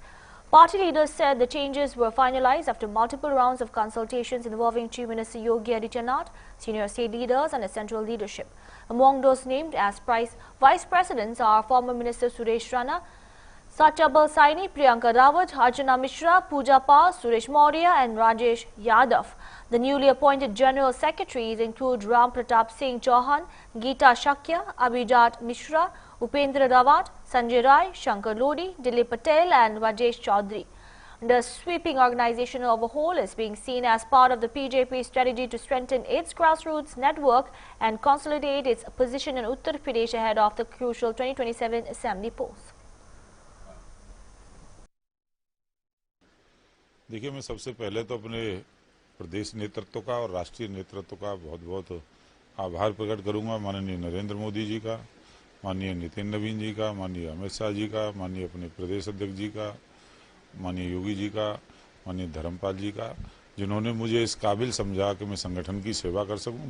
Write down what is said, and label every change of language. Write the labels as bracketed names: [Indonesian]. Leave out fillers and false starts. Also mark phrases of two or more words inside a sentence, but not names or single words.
[English] Party leaders said the changes were finalized after multiple rounds of consultations involving Chief Minister Yogi Adityanath, senior state leaders and the central leadership. Among those named as vice presidents are former Minister Suresh Rana, Satyabal Saini, Priyanka Rawat, Archana Mishra, Pooja Pal, Suresh Maurya and Rajesh Yadav. The newly appointed general secretaries include Ram Pratap Singh Chauhan, Geeta Shakya, Abhijat Mishra, Upendra Rawat, Sanjay Rai, Shankar Lodi, Dilip Patel and Rajesh Chaudhary. The sweeping organizational overhaul is being seen as part of the BJP strategy to strengthen its grassroots network and consolidate its position in Uttar Pradesh ahead of the crucial 2027 assembly polls. [Hindi] देखिए, मैं सबसे पहले तो अपने प्रदेश नेतृत्व का और राष्ट्रीय नेतृत्व का बहुत बहुत आभार प्रकट करूंगा। माननीय नरेंद्र मोदी जी का, माननीय नितिन नवीन जी का, माननीय अमित शाह जी का, माननीय अपने प्रदेश अध्यक्ष जी का, माननीय योगी जी का, माननीय धर्मपाल जी का, जिन्होंने मुझे इस काबिल समझा कि मैं संगठन की सेवा कर सकूं।